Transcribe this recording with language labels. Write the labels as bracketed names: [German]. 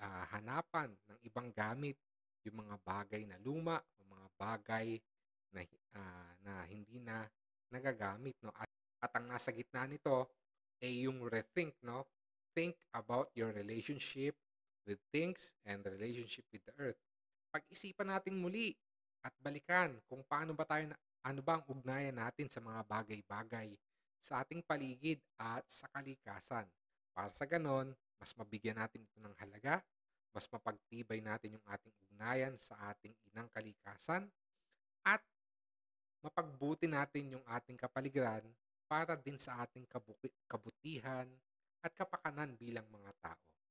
[Filipino] Hanapan ng ibang gamit yung mga bagay na luma o mga bagay na hindi na nagagamit, no? At ang nasa gitna nito ay yung rethink, no? [English] Think about your relationship with things and the relationship with the earth. [Filipino] Pag-isipan natin muli at balikan kung ano ba ang ugnayan natin sa mga bagay-bagay sa ating paligid at sa kalikasan. Para sa ganon, mas mabigyan natin ito ng halaga, mas mapagtibay natin yung ating ugnayan sa ating inang kalikasan, at mapagbuti natin yung ating kapaligiran para din sa ating kabutihan at kapakanan bilang mga tao.